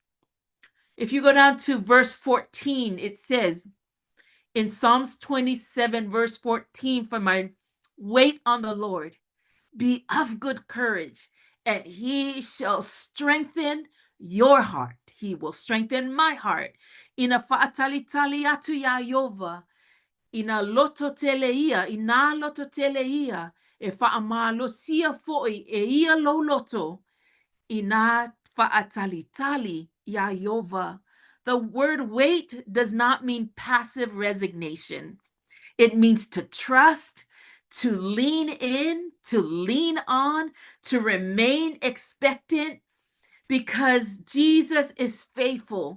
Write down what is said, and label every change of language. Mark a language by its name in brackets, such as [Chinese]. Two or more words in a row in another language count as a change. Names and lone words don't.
[English] If you go down to verse 14, it says in Psalms 27, verse 14, for my wait on the Lord, be of good courage, and he shall strengthen your heart. He will strengthen my heart. [Samoan] Ina faatalitali atu ya Ieova, ina loto teleia, ina loto teleia, e faamalo sia foi e ia lo loto, ina faatalitali ya Ieova. [English] The word wait does not mean passive resignation. It means to trust, to lean in, to lean on, to remain expectant because Jesus is faithful.